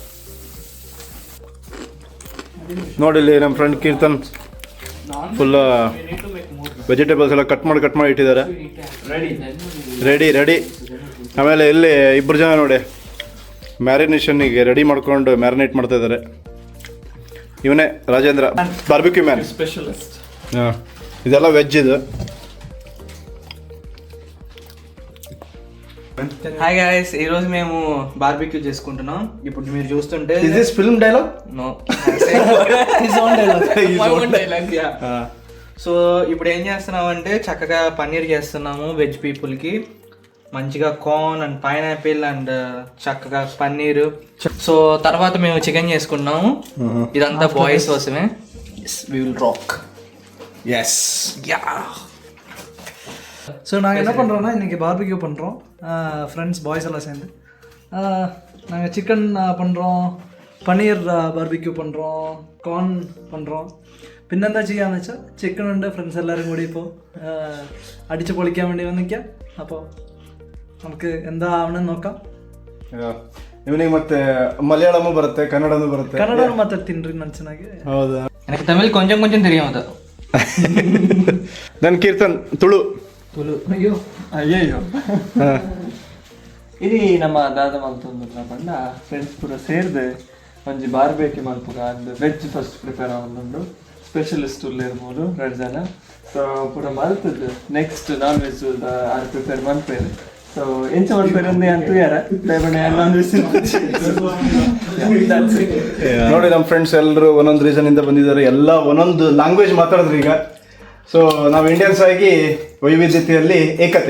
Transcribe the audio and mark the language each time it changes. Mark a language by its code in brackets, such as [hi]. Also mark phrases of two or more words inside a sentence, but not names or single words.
[kn] ನೋಡಿಲ್ಲಿ ನಮ್ಮ ಫ್ರೆಂಡ್ ಕೀರ್ತನ್ ಫುಲ್ ವೆಜಿಟೇಬಲ್ಸ್ ಎಲ್ಲ ಕಟ್ ಮಾಡಿ ಇಟ್ಟಿದ್ದಾರೆ. ರೆಡಿ. ಆಮೇಲೆ ಇಲ್ಲಿ ಇಬ್ಬರು ಜನ ನೋಡಿ ಮ್ಯಾರಿನೇಷನ್ನಿಗೆ ರೆಡಿ ಮಾಡ್ಕೊಂಡು ಮ್ಯಾರಿನೇಟ್ ಮಾಡ್ತಾ ಇದ್ದಾರೆ. ಇವನೇ ರಾಜೇಂದ್ರ, [en] barbecue man [kn] స్పెషలిస్ట్. ಇದೆಲ್ಲ ವೆಜ್ ಇದು. [en] hi guys, [te] ఈ రోజు మేము బార్బిక్యూ చేసుకుంటున్నాం. ఇప్పుడు మీరు చూస్తుంటే [en] Is this film dialogue? No, his own dialogue. My own dialogue. Ya. [te] సో ఇప్పుడు ఏం చేస్తున్నామంటే చక్కగా పన్నీర్ చేస్తున్నాము వెజ్ పీపుల్కి. మంచిగా [en] corn and pineapple and [te] చక్కగా పన్నీరు. సో తర్వాత మేము చికెన్ చేసుకున్నాము. ఇదంతా బాయ్స్ కోసమే. [en] We will rock. எஸ். யா. [ta] ஸோ நாங்கள் என்ன பண்ணுறோன்னா இன்றைக்கி பார்பிக்யூ பண்ணுறோம், [en] friends boys [ta] எல்லாம் சேர்ந்து. நாங்கள் சிக்கன் பண்ணுறோம், பன்னீர் பார்பிக்யூ பண்ணுறோம், கார்ன் பண்ணுறோம். [ml] പിന്നെന്താ ചെയ്യാന്ന് വെച്ചാൽ ചിക്കൻ ഉണ്ട്. ഫ്രണ്ട്സ് എല്ലാവരും കൂടി ഇപ്പോൾ അടിച്ച് പൊളിക്കാൻ വേണ്ടി വന്നിക്കാം. അപ്പോൾ നമുക്ക് എന്താ ആവണമെന്ന് നോക്കാം. [kn] ಇವನಿಗೆ ಮತ್ತೆ ಮಲಯಾಳಮೂ ಬರುತ್ತೆ, ಕನ್ನಡನೂ ಬರುತ್ತೆ. ಕನ್ನಡ ಮಾತಾಡ್ತೀನಿ ನಾನು ಚೆನ್ನಾಗಿ. ಹೌದಾ? [ta] எனக்கு தமிழ் கொஞ்சம் கொஞ்சம் தெரியும். அது [kn] ನನ್ನ ಕೀರ್ತನ್ ತುಳು. ಅಯ್ಯೋ ಅಯ್ಯಯ್ಯೋ. [tcy] ఇది ನಮ್ಮ ದಾದ ಮಲ್ತೊಂದು ಪಂಡ ಫ್ರೆಂಡ್ಸ್ ಪೂರ ಸೇರ್ದು ಒಂಜಿ ಬಾರ್ಬೇಕ್ಯೂ ಮಲ್ಪುಗ ಅಂದ್ [en] veg first prepare [tcy] ಆವೊಂದುಂಡು. ಸ್ಪೆಷಲಿಸ್ಟ್ ಉಲ್ಲೇರ್ಬೋದು 2 ಜನ. ಸೊ ಪೂರ ಮಲ್ತದ್ದು [en] next non veg [tcy] ಆರ್ ಪ್ರಿಪೇರ್ ಮಲ್ಪೇರು. ಸೊ ಎಂಚ ಮಲ್ಪೇರು ಅಂದೆ ಅಂತೂ ಯಾರ ದಯಬಣ್ಣ [en] non veg. [kn] ನೋಡಿ, ನಮ್ಮ ಫ್ರೆಂಡ್ಸ್ ಎಲ್ಲರೂ ಒಂದೊಂದು ರೀಸನಿಂದ ಬಂದಿದ್ದಾರೆ. ಎಲ್ಲ ಒಂದೊಂದು ಲ್ಯಾಂಗ್ವೇಜ್ ಮಾತಾಡಿದ್ರು ಈಗ. ಸೊ ನಾವು ಇಂಡಿಯನ್ಸ್ ಆಗಿ ವೈವಿಧ್ಯತೆಯಲ್ಲಿ ಏಕತೆ.